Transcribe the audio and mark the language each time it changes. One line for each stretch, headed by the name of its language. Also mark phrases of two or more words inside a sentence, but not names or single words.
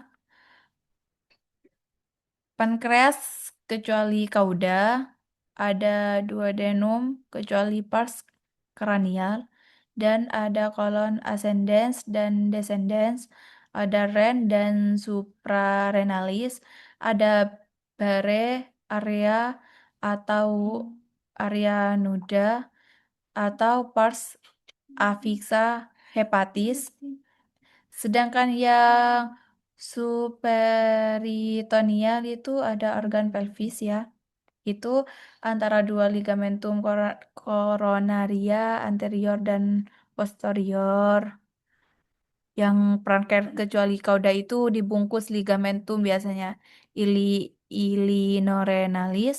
Indonesian: Pankreas kecuali kauda, ada duodenum kecuali pars kranial, dan ada kolon ascendens dan descendens, ada ren dan suprarenalis, ada bare, area atau area nuda, atau pars afixa hepatis. Sedangkan yang superitoneal itu ada organ pelvis ya. Itu antara 2 ligamentum coronaria anterior dan posterior. Yang kecuali kauda itu dibungkus ligamentum biasanya ilinorenalis.